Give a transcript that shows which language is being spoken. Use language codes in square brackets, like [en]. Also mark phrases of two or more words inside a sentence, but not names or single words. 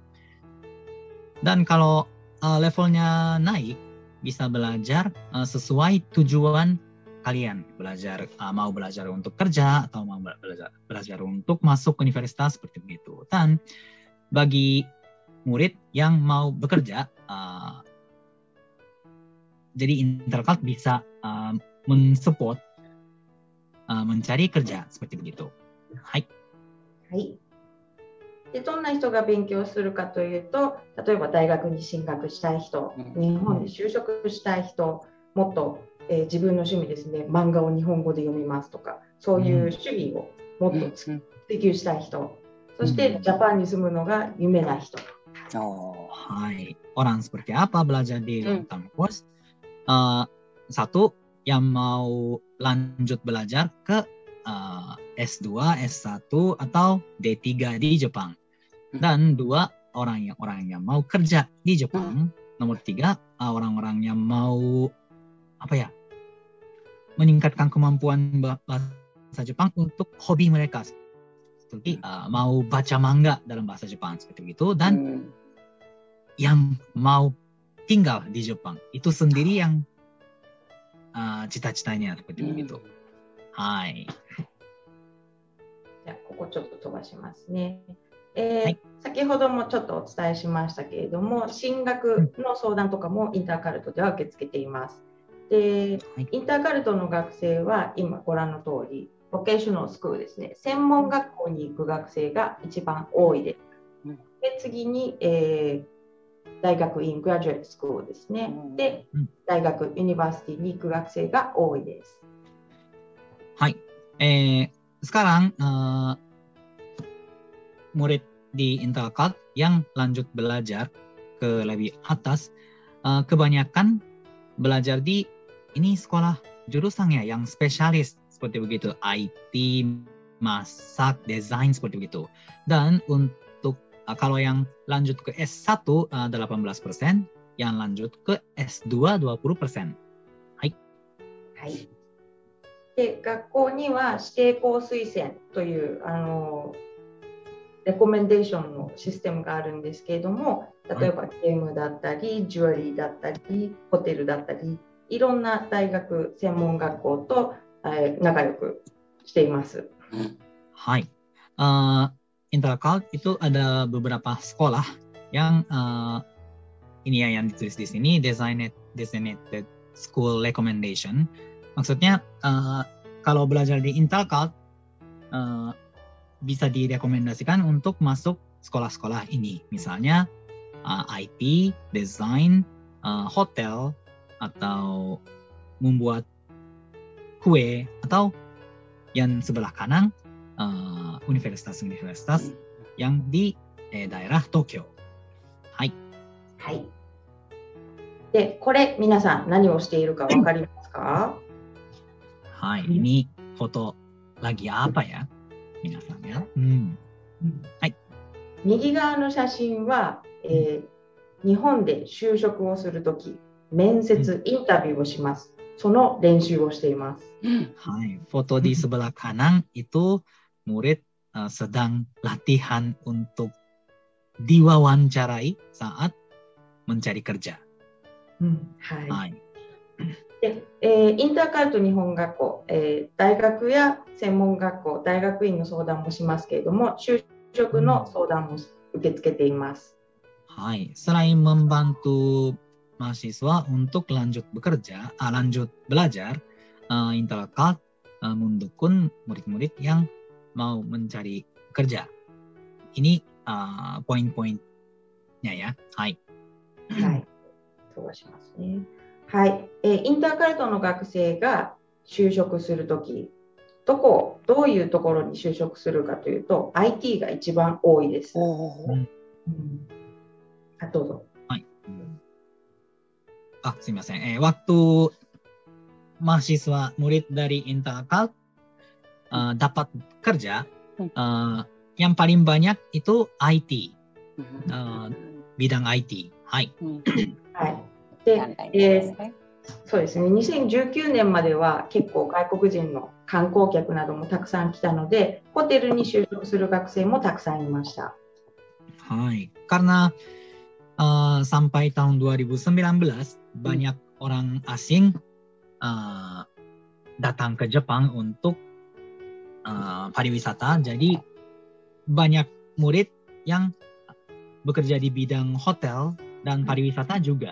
[id] Dan kalau levelnya naik bisa belajar sesuai tujuan kalian, mau belajar untuk kerja atau mau belajar untuk masuk universitas seperti begitu. Dan bagi murid yang mau bekerja, jadi Intercult bisa mensupport mencari kerja seperti begitu. [ja] Hai. はい。で、どんな人が勉強するかというと、例えば大学に進学したい人、日本に就職したい人、もっと自分の趣味ですね、漫画を日本語で読みますとか、そういう趣味をもっと追求したい人、そしてジャパンに住むのが夢な人。 [id] Hai, orang seperti apa belajar di [en] long term course? [id] Satu, yang mau lanjut belajar ke S2, S1 atau D3 di Jepang. Dan 2, orang yang mau kerja di Jepang. Nomor 3, orang-orang yang mau meningkatkan kemampuan bahasa Jepang untuk hobi mereka. Seperti mau baca manga dalam bahasa Jepang seperti itu, dan yang mau tinggal di Jepang. Itu sendiri yang cita-citanya seperti itu. [ja] Hai. じゃあここちょっと飛ばしますね。先ほどもちょっとお伝えしましたけれども、進学の相談とかもインターカルトでは受け付けています。で、インターカルトの学生は今ご覧の通り、 [en] vocational school [ja] ですね、専門学校に行く学生が一番多いです。で、次に、大学院 [en] graduate school [ja] ですね。で、大学ユニバーシティに行く学生が多いです。 [id] はい。Sekarang murid di Intercult yang lanjut belajar ke lebih atas, kebanyakan belajar di ini sekolah jurusannya yang spesialis seperti begitu, IT, masak, desain seperti begitu. Dan untuk kalau yang lanjut ke S1 18%, yang lanjut ke S2 20%. [ja] はい。はい。で、学校には指定校推薦というレコメンデーションのシステムがあるんですけれども、例えばゲームだったり、ジュエリーだったり、ホテルだったり、いろんな大学、専門学校と仲良くしています。 [id] はい。Intercult itu ada beberapa sekolah yang ini ya yang ditulis di sini, [en] designated school recommendation. [id] Maksudnya kalau belajar di Intercult bisa direkomendasikan untuk masuk sekolah-sekolah ini. Misalnya IT, desain, hotel, atau membuat kue, atau yang sebelah kanan universitas-universitas yang di daerah Tokyo. [ja] はい。はい。で、これ皆さん何をしているかわかりますか？ [id] はい。ini foto lagi apa ya? [ja] 皆さんや。はい。右側の写真は、 日本で就職をするとき、面接、インタビューをします。その練習をしています。 [id] はい、foto di sebelah kanan itu murid sedang latihan untuk diwawancarai saat mencari kerja. [ja] はい。でインターカルト日本学校、大学や専門学校、大学院の相談もしますけれども、就職の相談も受け付けています。 [id] はい、selain membantu mahasiswa untuk lanjut bekerja, lanjut belajar, Intercult mendukung murid-murid yang mau mencari kerja. Ini poin-poinnya ya. [ja] はい。はい。そうしますね。はい。インターカルトの学生が就職するとき、どういうところに就職するかというと、IT が一番多いです。どうぞ。 [id] はい。すみません。waktu mahasiswa murid dari Intercult dapat kerja, yang paling banyak itu IT, bidang IT. [ja] はい。はい。で、そうですね。2019年までは結構外国人の観光客などもたくさん来たので、ホテルに就職する学生もたくさんいました。 [id] はい。karena sampai tahun 2019 banyak orang asing datang ke Jepang untuk pariwisata. Jadi banyak murid yang bekerja di bidang hotel dan pariwisata juga.